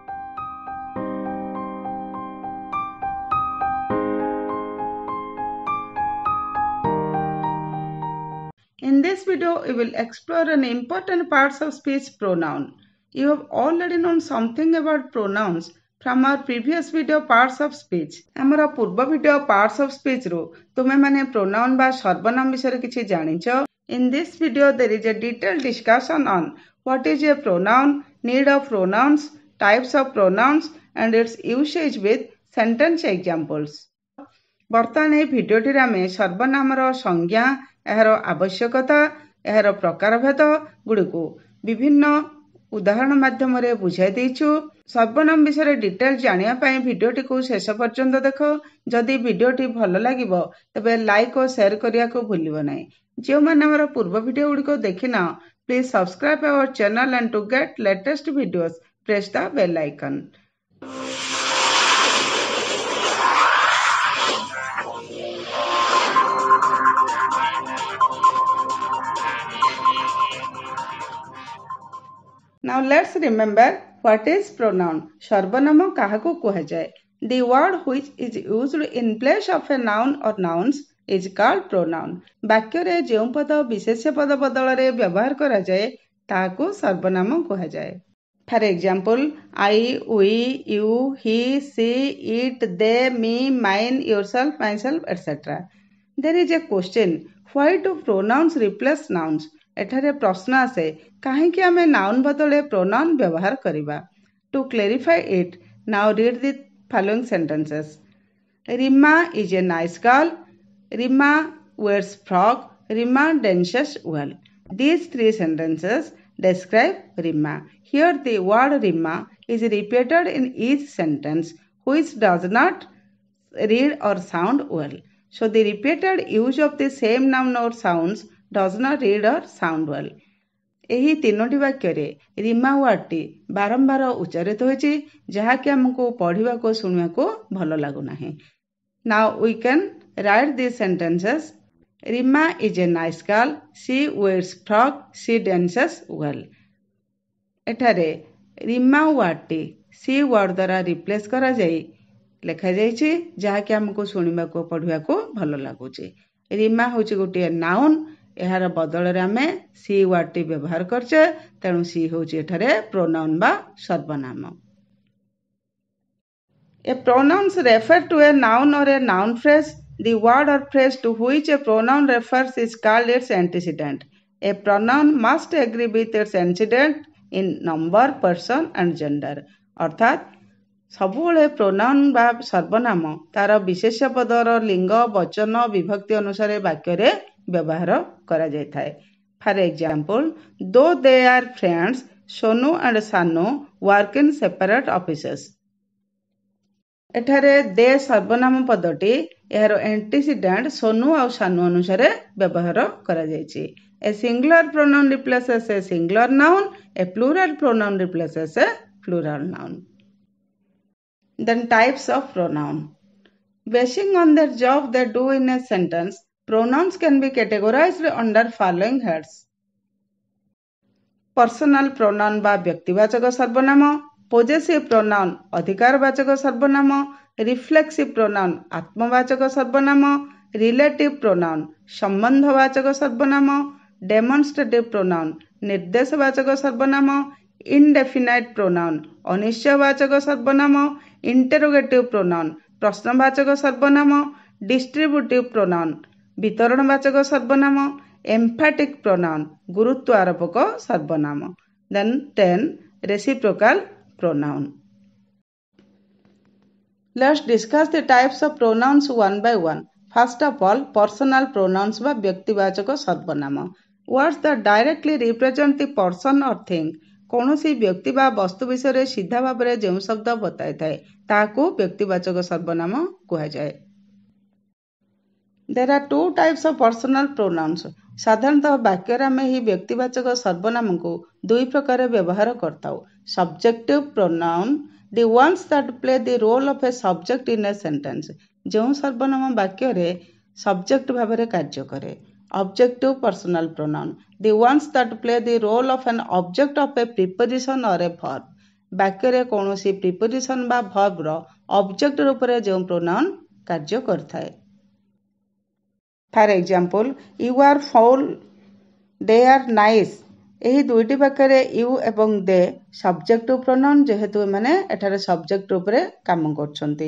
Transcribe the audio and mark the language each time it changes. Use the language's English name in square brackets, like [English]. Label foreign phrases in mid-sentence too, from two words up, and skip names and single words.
[English] In this video, we will explore an important parts of speech pronoun. You have already known something about pronouns from our previous video parts of speech. [Odia] ଆମର ପୂର୍ବ ଭିଡିଓ parts of speech ରୁ ତୁମେ ମାନେ pronoun ବା ସର୍ବନାମ ବିଷୟରେ କିଛି ଜାଣିଛ? [English] In this video, there is a detailed discussion on what is a pronoun, need of pronouns, types of pronouns, and its usage with sentence examples. [Odia] ବର୍ତ୍ତମାନ ଏହି ଭିଡିଓଟିରେ ଆମେ ସର୍ବନାମର ସଂଜ୍ଞା, ଏହାର ଆବଶ୍ୟକତା, ଏହାର ପ୍ରକାରଭେଦ ଗୁଡ଼ିକୁ ବିଭିନ୍ନ ଉଦାହରଣ ମାଧ୍ୟମରେ ବୁଝାଇ ଦେଇଛୁ। ସର୍ବନାମ ବିଷୟରେ ଡିଟେଲ ଜାଣିବା ପାଇଁ ଭିଡିଓଟିକୁ ଶେଷ ପର୍ଯ୍ୟନ୍ତ ଦେଖ। ଯଦି ଭିଡିଓଟି ଭଲ ଲାଗିବ ତେବେ ଲାଇକ୍ ଓ ସେୟାର କରିବାକୁ ଭୁଲିବ ନାହିଁ। ଯେଉଁମାନେ ଆମର ପୂର୍ବ ଭିଡିଓ ଗୁଡ଼ିକ ଦେଖିନ, [English] please subscribe our channel and to get latest videos, press the bell icon. Now let's remember what is pronoun. [Odia] ସର୍ବନାମ କାହାକୁ କୁହାଯାଏ? [English] The word which is used in place of a noun or nouns is called pronoun. [Odia] ବାକ୍ୟରେ ଯେଉଁ ପଦ ବିଶେଷ୍ୟ ପଦ ବଦଳରେ ବ୍ୟବହାର କରାଯାଏ ତାହାକୁ ସର୍ବନାମ କୁହାଯାଏ. [English] For example, I, we, you, he, she, it, they, me, mine, yourself, myself, etc. There is a question, why do pronouns replace nouns? [Odia] ଏଠାରେ ପ୍ରଶ୍ନ ଆସେ, କାହିଁକି ଆମେ ନାଉନ୍ ବଦଳରେ ପ୍ରୋନାଉନ୍ ବ୍ୟବହାର କରିବା? [English] To clarify it, now read the following sentences. Rima is a nice girl. Rima wears frock. Rima dances well. These three sentences describe Rima. Here the word Rima is repeated in each sentence, which does not read or sound well. So the repeated use of the same noun or sounds does not read or sound well. [Odia] ଏହି ତିନୋଟି ବାକ୍ୟରେ ରିମା ୱାର୍ଡଟି ବାରମ୍ବାର ଉଚ୍ଚାରିତ ହୋଇଛି, ଯାହାକି ଆମକୁ ପଢ଼ିବାକୁ ଶୁଣିବାକୁ ଭଲ ଲାଗୁନାହିଁ. [English] Now we can write these sentences. Rima is a nice girl. She wears frock. She dances well. [Odia] ଏଠାରେ ରିମା ୱାର୍ଡଟି [English] she word [Odia] ଦ୍ୱାରା ରିପ୍ଲେସ୍ କରାଯାଇ ଲେଖାଯାଇଛି, ଯାହାକି ଆମକୁ ଶୁଣିବାକୁ ପଢ଼ିବାକୁ ଭଲ ଲାଗୁଛି. ରିମା ହେଉଛି ଗୋଟିଏ ନାଉନ୍. ଏହାର ବଦଳରେ ଆମେ ସି ୱାର୍ଡଟି ବ୍ୟବହାର କରୁଛେ, ତେଣୁ ସି ହେଉଛି ଏଠାରେ ପ୍ରୋନାଉନ୍ ବା ସର୍ବନାମ. [English] A pronouns refer to a noun or a noun phrase. The word or phrase to which a pronoun refers is called its antecedent. A pronoun must agree with its antecedent in number, person and gender. [Odia] ଅର୍ଥାତ୍ ସବୁବେଳେ ପ୍ରୋନାଉନ୍ ବା ସର୍ବନାମ ତାର ବିଶେଷ୍ୟ ପଦର ଲିଙ୍ଗ, ବଚନ, ବିଭକ୍ତି ଅନୁସାରେ ବାକ୍ୟରେ ବ୍ୟବହାର କରାଯାଇଥାଏ. [English] For example, though they are friends, Sonu and Sanu work in separate offices. [Odia] ଏଠାରେ ଦେ ସର୍ବନାମ ପଦଟି ଏହାର ଆଣ୍ଟିସିଡେଣ୍ଟ ସୋନୁ ଆଉ ସାନୁ ଅନୁସାରେ ବ୍ୟବହାର କରାଯାଇଛି. [English] A singular pronoun replaces a singular noun. A plural pronoun replaces a plural noun. Then types of pronoun. Basing on their job they do in a sentence, pronouns can be categorized under following heads. Personal pronoun [Odia] ବା ବ୍ୟକ୍ତିବାଚକ ସର୍ବନାମ, [English] possessive pronoun [Odia] ଅଧିକାରବାଚକ ସର୍ବନାମ, [English] reflexive pronoun [Odia] ଆତ୍ମବାଚକ ସର୍ବନାମ, [English] relative pronoun [Odia] ସମ୍ବନ୍ଧବାଚକ ସର୍ବନାମ, [English] demonstrative pronoun [Odia] ନିର୍ଦ୍ଦେଶବାଚକ ସର୍ବନାମ, [English] indefinite pronoun [Odia] ଅନିଶ୍ଚୟବାଚକ ସର୍ବନାମ, [English] interrogative pronoun [Odia] ପ୍ରଶ୍ନବାଚକ ସର୍ବନାମ, [English] distributive pronoun [Odia] ବିତରଣବାଚକ ସର୍ବନାମ, [English] emphatic pronoun [Odia] ଗୁରୁତ୍ୱ ଆରୋପକ ସର୍ବନାମ. [English] Then 10 reciprocal pronoun. Let's discuss the types of pronouns one by one. First of all, personal pronouns ବା [Odia] ବ୍ୟକ୍ତିବାଚକ ସର୍ବନାମ. [English] Words that directly represent the person or thing. [Odia] କୌଣସି ବ୍ୟକ୍ତି ବା ବସ୍ତୁ ବିଷୟରେ ସିଧା ଭାବରେ ଯେଉଁ ଶବ୍ଦ ବତାଇଥାଏ ତାହାକୁ ବ୍ୟକ୍ତିବାଚକ ସର୍ବନାମ କୁହାଯାଏ. [English] There are two types of personal pronouns. [Odia] ସାଧାରଣତଃ ବାକ୍ୟରେ ଆମେ ଏହି ବ୍ୟକ୍ତିବାଚକ ସର୍ବନାମକୁ ଦୁଇ ପ୍ରକାର ବ୍ୟବହାର କରିଥାଉ. [English] Subjective pronoun, the ones that play the role of a subject in a sentence. [Odia] ଯେଉଁ ସର୍ବନାମ ବାକ୍ୟରେ ସବଜେକ୍ଟ ଭାବରେ କାର୍ଯ୍ୟ କରେ. [English] Objective personal pronoun. The ones that play the role of an object of a preposition or a verb. [Odia] ବାକ୍ୟରେ କୌଣସି ପ୍ରିପୋଜିସନ୍ ବା ଭର୍ବର ଅବଜେକ୍ଟ ରୂପରେ ଯେଉଁ ପ୍ରୋନାଉନ୍ କାର୍ଯ୍ୟ କରିଥାଏ। [English] For example, you are foul, they are nice. [Odia] ଏହି ଦୁଇଟି ବାକ୍ୟରେ ୟୁ ଏବଂ ଦେ [English] subjective pronoun, [Odia] ଯେହେତୁ ଏମାନେ ଏଠାରେ ସବଜେକ୍ଟ ରୂପରେ କାମ କରୁଛନ୍ତି।